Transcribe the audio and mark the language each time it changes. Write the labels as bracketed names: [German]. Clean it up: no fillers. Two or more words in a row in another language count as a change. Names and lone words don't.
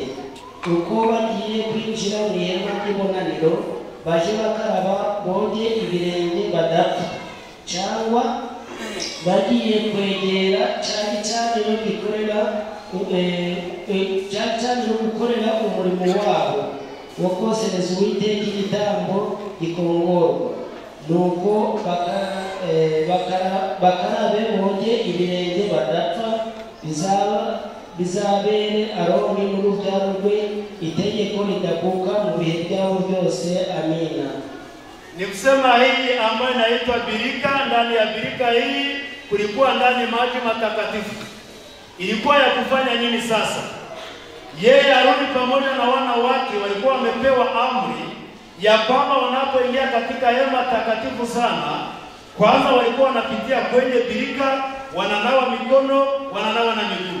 [Kinyarwanda] Uko bagiye kwinjira mu ihema ry'ibonaniro baje bakaraba boge ibirenge badapfa, cyangwa bagiye kwegera cyane gukorera umurimo wabo wo kosereza Uwiteka igitambo gikongorwa. Nuko bakarabe boge ibirenge badapfa, bizabere Aroni n'urubyaro rwe itegeko ridakuka mu bihe byabo byose. Amina. [Swahili] Ni kusema hii ambayo inaitwa birika. Ndani ya birika hii kulikuwa ndani maji matakatifu. Ilikuwa ya kufanya nini sasa? Yeye Aroni pamoja na wana wake walikuwa wamepewa amri ya kwamba wanapoingia katika hema takatifu sana, kwanza walikuwa wanapitia kwenye birika, wananawa mikono, wananawa na miguu.